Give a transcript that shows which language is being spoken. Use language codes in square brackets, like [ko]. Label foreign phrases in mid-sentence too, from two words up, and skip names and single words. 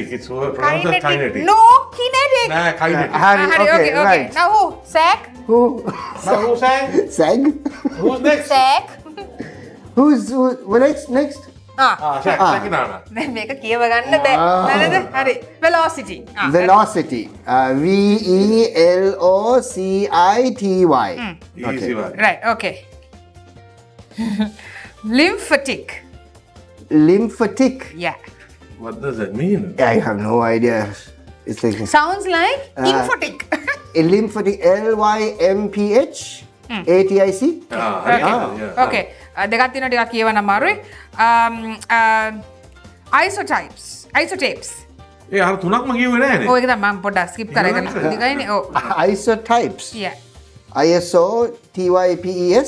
[en] It's pronounced kinetic. no kinetic Nah, kinetic. Harry, okay, right. now who sack Who? Now who's saying? Sag? Who's next? sack Who's next? Shaq. Nana. [si] දැන් මේක කියව ගන්න බෑ නේද හරි velocity [en] Velocity. VELOCITY. Easy one. right okay lymphatic Lymphatic. yeah What does that mean? I have no idea. It's like sounds like lymphatic lymphatic. LYMPH ATIC. [si] හරි. Yeah. okay දෙකක් තියෙනවා ටිකක් කියවන්න අමාරුයි isotopes ඒ අර තුනක්ම කිව්වේ නෑනේ. ඔය එක තමයි මම පොඩ්ඩක් skip කරගෙන දිගයිනේ ඔව් [en] Isotypes. yeah ISO TYPES.